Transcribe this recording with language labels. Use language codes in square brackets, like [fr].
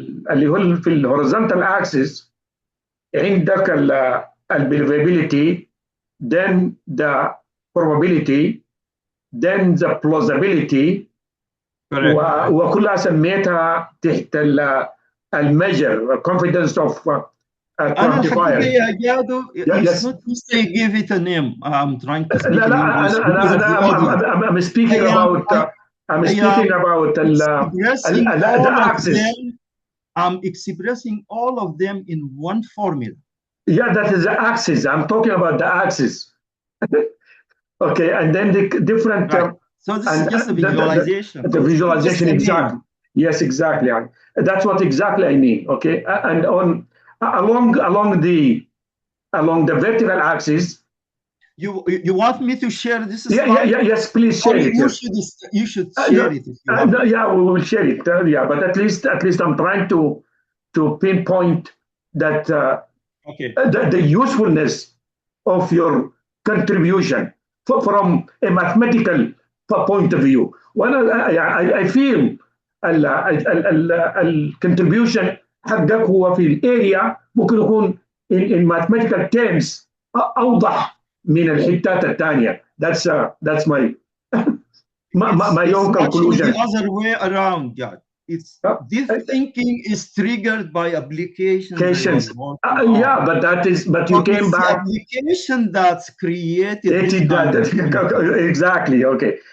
[ar] اللي هو في الهوريزونتال اكسس عندك البيليفابيليتي، [en] then the probability, then the plausibility. [ar] وكلها سميتها تحت الميجر [en] confidence of quantifier. يا جادو, it's not just they give it a name. I'm trying to speak in English. I'm speaking about the axis. I'm expressing all of them in one formula. Yeah, that is the axis. I'm talking about the axis. Okay, and then the different. Right. So this is just a visualization. The visualization, exactly. Yes, exactly. That's what exactly I mean. Okay, and along the vertical axis. You want me to share this slide? Yes, please share it. You should share it. If you want. Yeah, we will share it. Yeah, but at least I'm trying to pinpoint that. Okay. The usefulness of your contribution. from a mathematical point of view. I feel [ar] الكونتريبيوشن حقك هو في الاريا ممكن يكون [en] in mathematical terms [ar] اوضح من الحتات الثانيه. [en] That's my my own conclusion. It's the other way around, yeah. It's this thinking is triggered by applications. Yeah, but you came back. The application that's created that. Exactly. Okay.